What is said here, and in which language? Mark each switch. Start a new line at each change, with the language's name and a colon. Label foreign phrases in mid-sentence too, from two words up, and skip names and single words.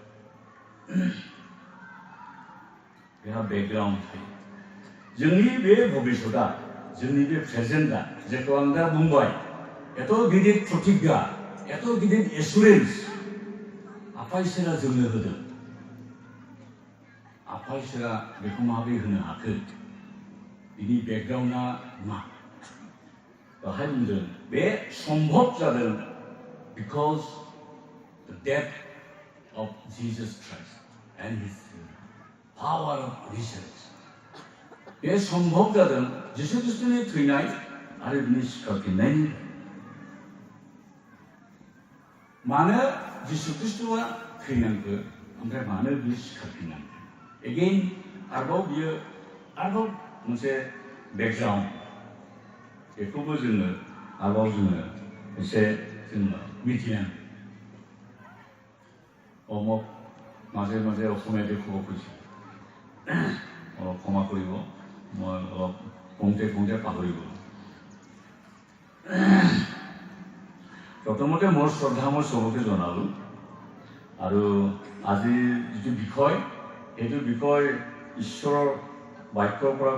Bodo: बेहा बेकग्राउन्ड थायो जोंनि बे भबिष्यतआ जोंनि बे प्रेजेन्टआ जेखौ आं दा बुंबाय एथ' गिदिर प्रतिज्ञा एथ' गिदिर एसुरेन्स आफा इसोरा जोंनो होदों आफा इसोरा बेखौ माबोरै होनो हाखो बिनि बेकग्राउन्डआ मा बेवहाय बुंदों बे सम्भब जादों
English: because the death of Jesus Christ and his power of research
Bodo: बे सम्भब जादों जिसु ख्रिस्ट'नि थैनाय आरो बिनि सिखारफिननायनि मानो जिसु ख्रिस्ट'आ थैनांगौ ओमफ्राय मानो बियो सिखारफिननांगौ एगेइन आरोबाव मोनसे बेकग्राउन्ड बेखौबो जोङो आरोबाव जोङो एसे जोङो मिथिनांगौ
Assamese: অমক মাজে মাজে অসমীয়াতে ক'ব খুজিছোঁ অলপ ক্ষমা কৰিব মই অলপ কওঁতে পাহৰি গ'লোঁ প্ৰথমতে মোৰ শ্ৰদ্ধা মই চবকে জনালোঁ আৰু আজিৰ যিটো বিষয় সেইটো বিষয় ঈশ্বৰৰ বাক্যৰ পৰা